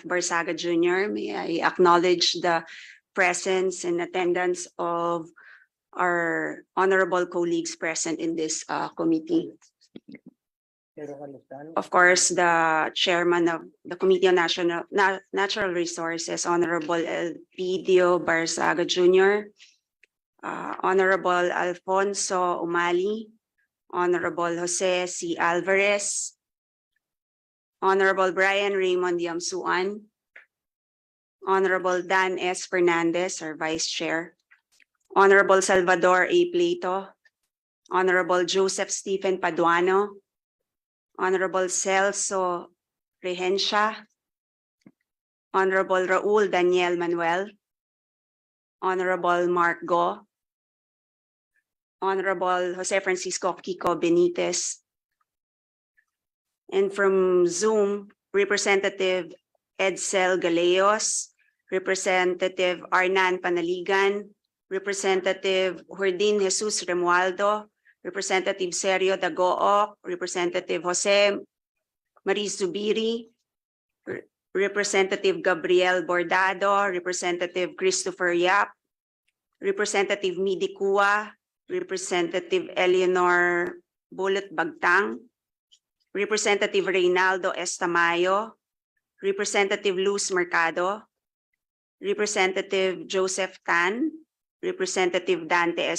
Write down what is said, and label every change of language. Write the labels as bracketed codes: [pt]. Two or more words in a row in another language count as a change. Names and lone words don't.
[en] Barsaga Jr., may I acknowledge the presence and attendance of our honorable colleagues present in this committee. Of course, the Chairman of the Committee on Natural Resources, Honorable Elpidio Barsaga Jr., Honorable Alfonso Umali, Honorable Jose C. Alvarez, Honorable Brian Raymond Yamsuan, Honorable Dan S. Fernandez, our Vice Chair, Honorable Salvador A. Plato, Honorable Joseph Stephen Paduano, Honorable Celso Regencia, Honorable Raul Daniel Manuel, Honorable Mark Go, Honorable Jose Francisco Kiko Benitez, and from Zoom, Representative Edsel Galeos, Representative Arnan Panaligan, Representative Jordin Jesus Remualdo, Representative Sergio Dagook, Representative Jose Marie Zubiri, Representative Gabriel Bordado, Representative Christopher Yap, Representative Midi Kua, Representative Eleanor Bullet Bagtang, Representative Reynaldo Estamayo, Representative Luz Mercado, Representative Joseph Tan, Representative Dante S.